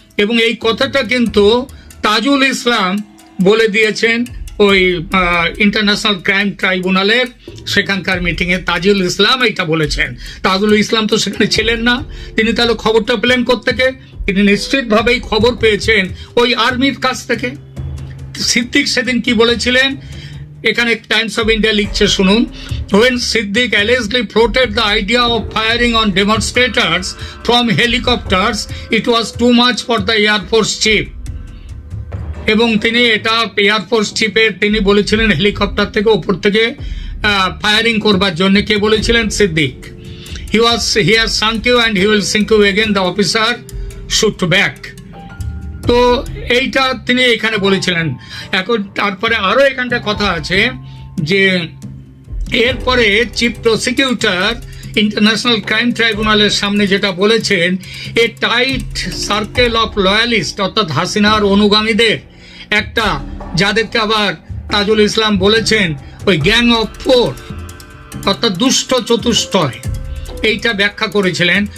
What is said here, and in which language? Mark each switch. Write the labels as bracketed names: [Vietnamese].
[Bangla] এবং এই কথাটা কিন্তু তাজুল ইসলাম বলে দিয়েছেন ওই ইন্টারন্যাশনাল ক্রাইম ট্রাইব্যুনালের সেখানকার মিটিংয়ে তাজুল ইসলাম এইটা বলেছেন। তাজুল ইসলাম তো সেখানে ছিলেন না, তিনি তাহলে খবরটা পেলেন কোত্থেকে? তিনি নিশ্চিতভাবেই খবর পেয়েছেন ওই আর্মির কাছ থেকে। সিদ্দিক সেদিন কি বলেছিলেন, এখানে টাইমস অফ ইন্ডিয়া লিখছে, শুনুন। [English] When Siddiq allegedly floated the idea of firing on demonstrators from helicopters, it was too much for the Air Force Chief. [Bangla] এবং তিনি এটা এয়ারফোর্স চিফের তিনি বলেছিলেন হেলিকপ্টার থেকে ওপর থেকে ফায়ারিং করবার জন্য। কে বলেছিলেন? Siddique. [English] He has sunk you and he will sink you again, the officer shoot back. [Bangla] তো এইটা তিনি এখানে বলেছিলেন। এখন তারপরে আরো এখানটা কথা আছে যে এরপরে চিফ প্রসিকিউটর ইন্টারন্যাশনাল ক্রাইম ট্রাইব্যুনালের সামনে যেটা বলেছেন, [English] a tight circle of loyalist, [Bangla] অর্থাৎ হাসিনার অনুগামীদের একটা, যাদেরকে আবার তাজুল ইসলাম বলেছেন ওই গ্যাং অফ ফোর, অর্থাৎ দুষ্ট চতুষ্টয়, এইটা ব্যাখ্যা করেছিলেন।